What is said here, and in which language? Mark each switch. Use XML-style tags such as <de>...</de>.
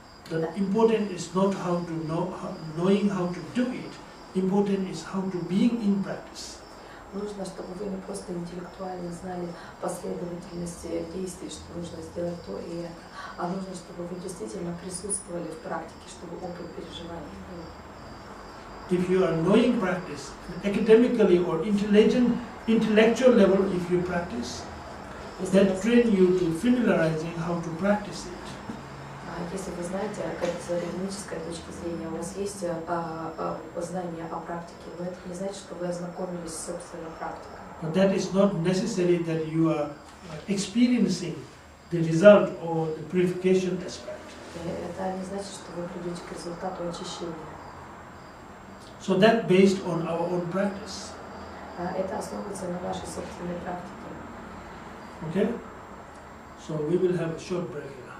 <en>The important is not knowing how to do it. Important is how to being in practice.</en> <ru>Нужно, чтобы вы не просто интеллектуально знали последовательности действий, что нужно сделать то и это, а нужно, чтобы вы действительно присутствовали в практике, чтобы опыт переживания был.</ru> <en>If you are knowing practice, academically or intellectual level, if you practice, that train you to familiarizing how to practice it.</en> <ru>Если вы знаете, как с академической точки зрения у вас есть знания о практике, но это не значит, что вы ознакомились с собственной практикой.</ru> <en>But that is not necessary that you are experiencing the result or the purification aspect.</en> <ru>Это не значит, что вы придете к результату очищения.</ru> <en>So that based on our own practice.</en> <ru>Это основывается на нашей собственной практике.</ru> <en>Okay? So we will have a short break here.</en>